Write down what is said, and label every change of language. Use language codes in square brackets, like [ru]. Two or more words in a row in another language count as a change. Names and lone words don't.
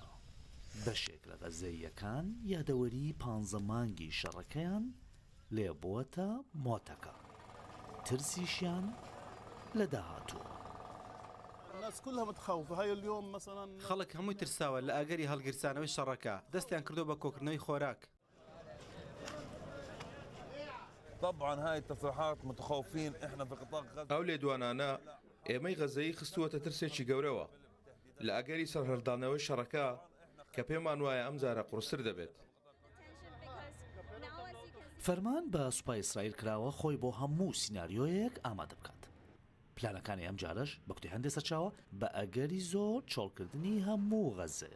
[ckb] بەشێک لە غەزەییەکان یادەوەری 15 مانگی شەڕەکەیان لێ بووەتە مۆتەکە. ترسیشیان لە داهاتووە. خەڵک هەمووی ترساوە لە ئاگەری هەڵگرسانەوەی شەڕەکە، دەستیان کردو بە کۆکردنەوەی خۆراک. [ar] طبعا هاي التصريحات متخوفين احنا في قطاع غزة. [ckb] ئەو لێدوانانە ئێمەی غەزەیی خستووەتە ترسێکی گەورەوە لە ئاگەری سەرهەڵدانەوەی شەڕەکە کە پێمان وایە ئەم جارە قورستر دەبێت. فەرمان بە سوپای ئیسرائیل کراوە خۆی بۆ هەموو سیناریۆیەک ئامادە بکات. پلانەکانی ئەم جارەش بە کوتی هەندێک سەرچاوە بە ئەگەری زۆر چۆڵکردنی هەموو غەزەیە.